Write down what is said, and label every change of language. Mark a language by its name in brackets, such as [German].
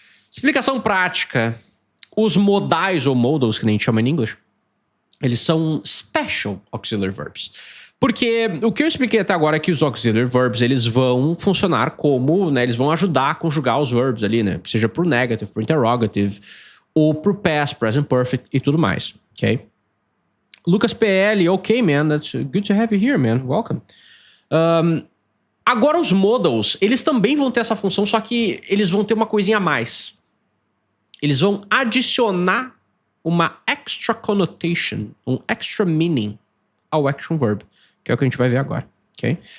[Portuguese] Explicação prática. Os modais, ou modals, que nem a gente chama em inglês, eles são special auxiliary verbs. Porque o que eu expliquei até agora é que os auxiliary verbs, eles vão funcionar como, né, eles vão ajudar a conjugar os verbs ali, né? Seja pro negative, pro interrogative, ou pro past, present perfect e tudo mais, ok? [English] Lucas PL, ok, man, that's good to have you here, man, welcome. [Portuguese] Agora os modals, eles também vão ter essa função, só que eles vão ter uma coisinha a mais. Eles vão adicionar uma extra connotation, um extra meaning ao action verb, que é o que a gente vai ver agora, ok?